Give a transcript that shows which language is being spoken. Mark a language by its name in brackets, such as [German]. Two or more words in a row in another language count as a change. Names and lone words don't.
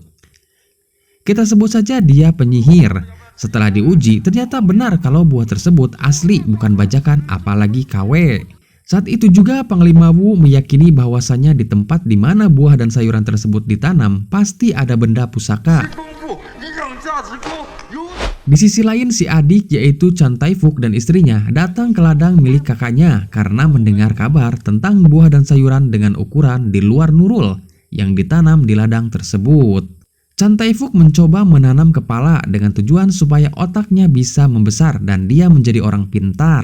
[Indonesian] Kita sebut saja dia penyihir. Setelah diuji, ternyata benar kalau buah tersebut asli bukan bajakan apalagi KW. Saat itu juga Panglima Wu meyakini bahwasannya di tempat di mana buah dan sayuran tersebut ditanam pasti ada benda pusaka. 功夫让价值高，有 Di sisi lain, si adik yaitu Chan Tai-fuk dan istrinya datang ke ladang milik kakaknya karena mendengar kabar tentang buah dan sayuran dengan ukuran di luar nurul yang ditanam di ladang tersebut. Chan Tai-fuk mencoba menanam kepala dengan tujuan supaya otaknya bisa membesar dan dia menjadi orang pintar.